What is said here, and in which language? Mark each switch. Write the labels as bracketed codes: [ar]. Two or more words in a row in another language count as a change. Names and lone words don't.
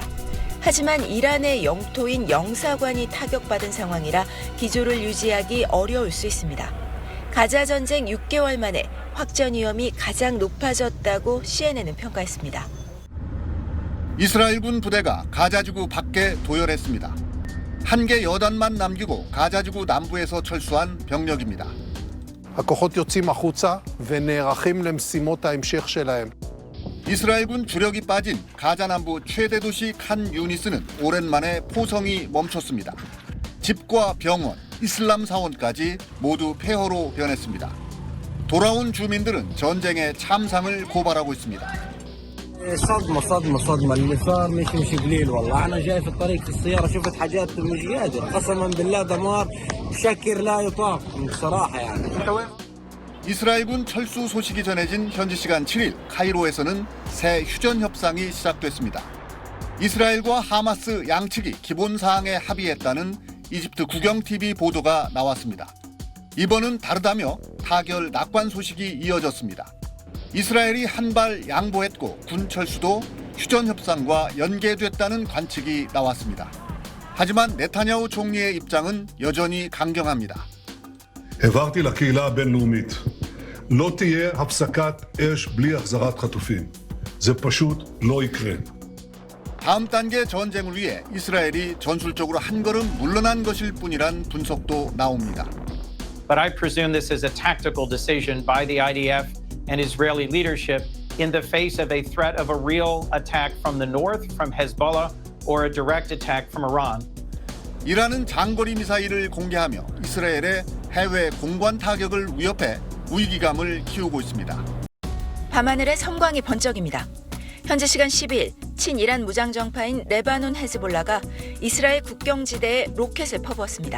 [ko] 하지만 이란의 영토인 영사관이 타격받은 상황이라 기조를 유지하기 어려울 수 있습니다. 가자 전쟁 6개월 만에 확전 위험이 가장 높아졌다고 CNN은 평가했습니다. 이스라엘군 부대가 가자지구 밖에 도열했습니다. 한 개 여단만 남기고 가자지구 남부에서 철수한 병력입니다. [he] הכוחות יוצאים החוצה ונערכים למשימות ההמשך שלהם. [ko] 이스라엘군 주력이 빠진 가자 남부 최대 도시 칸 유니스는 오랜만에 포성이 멈췄습니다. 집과 병원, 이슬람 사원까지 모두 폐허로 변했습니다. 돌아온 주민들은 전쟁의 참상을 고발하고 있습니다. [ar] صدمة اللي صار مش قليل والله أنا جاي في الطريق في السيارة شفت حاجات مش قادر قسما بالله دمار بشكل لا يطاق بصراحة يعني [ko] 이스라엘군 철수 소식이 전해진 현지 시간 7일 카이로에서는 새 휴전 협상이 시작됐습니다. 이스라엘과 하마스 양측이 기본 사항에 합의했다는 이집트 국영TV 보도가 나왔습니다. 이번은 다르다며 타결 낙관 소식이 이어졌습니다. 이스라엘이 한 발 양보했고 군 철수도 휴전 협상과 연계됐다는 관측이 나왔습니다. 하지만 네타냐후 총리의 입장은 여전히 강경합니다. [he] העברתי לקהילה הבינלאומית, לא תהיה הפסקת אש בלי החזרת חטופים. זה פשוט לא יקרה. [ko] 다음 단계 전쟁을 위해 이스라엘이 전술적으로 한 걸음 물러난 것일 뿐이란 분석도 나옵니다. [en] But I presume this is a tactical decision by the IDF and Israeli leadership in the face of a threat of a real attack from the north, from Hezbollah, or a direct attack from Iran. [ko] 이란은 장거리 미사일을 공개하며 이스라엘의 해외 공관 타격을 위협해 위기감을 키우고 있습니다. 밤하늘에 섬광이 번쩍입니다. 현지 시간 10일 친이란 무장정파인 레바논 헤즈볼라가 이스라엘 국경지대에 로켓을 퍼부었습니다.